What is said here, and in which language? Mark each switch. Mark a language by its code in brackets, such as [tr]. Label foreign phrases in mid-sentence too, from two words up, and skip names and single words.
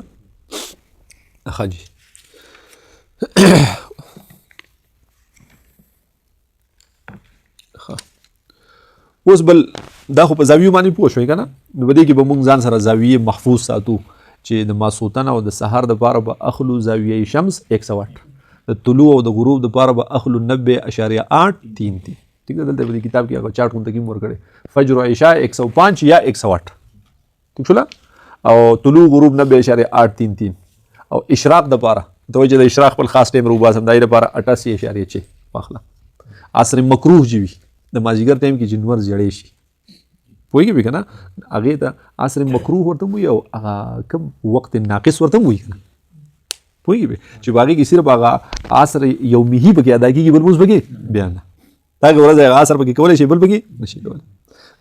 [ps] ښه جي اوس بل دا خو په زاویو باندې پوه شوئ که نه نو په دې کې به مونږ ځان سره زاویې محفوظ ساتو چې د ماسخوتن او د سهار دپاره به اخلو زاویې شمس 108 د طلوع او د غروب دپاره به اخلو 90.833. [ur] ٹھیک ہے. [ps] دلته په دې کتاب کې هغه چارټ کوم تکیم ورکړی فجر و عشاء 105 یا 108 ٹھیک شولا او طلوع غروب 90.833 او اشراق دپاره ته وایي چې د اشراق خپل خاص ټایم روباسم د هغې دپاره 88.6 واخله. عصر مکروه چې وي د مازدیګر ټایم کې چې نور زیړې شي پوهېږې که نه هغې ته عصر مکروه ورته هم وایي او هغه کوم وقت ناقص ورته هم وایي که نه پوهېږې چې په هغې کې صرف هغه عصر یومي پکې ادا کېږي بل لمونځ پکې بیا نه دا که ورځ هغه عصر پکې کولی شي بل پکې نشي کولی.